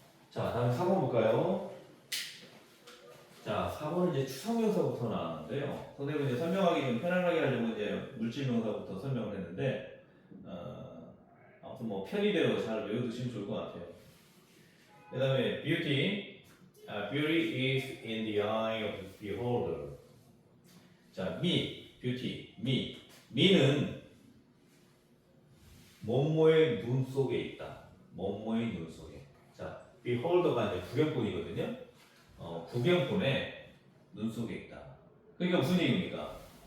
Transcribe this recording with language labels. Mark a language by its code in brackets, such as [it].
[ko] 자, 다음 4번 볼까요? 자, 4번은 이제 추상명사부터 나왔는데요. 선생님은 이제 설명하기 좀 편안하게 하려고 이제 물질명사부터 설명을 했는데, 아무튼 뭐 편의대로 잘 외워두시면 좋을 것 같아요. 그 다음에 [en] beauty, beauty is in the eye of the beholder. [ko] 자, beauty, 미는 뭐뭐의 눈 속에 있다. 뭐뭐의 눈 속에. 자, beholder가 이제 구경꾼이거든요. 구경꾼의 눈 속에 있다. 그러니까 무슨 얘기입니까?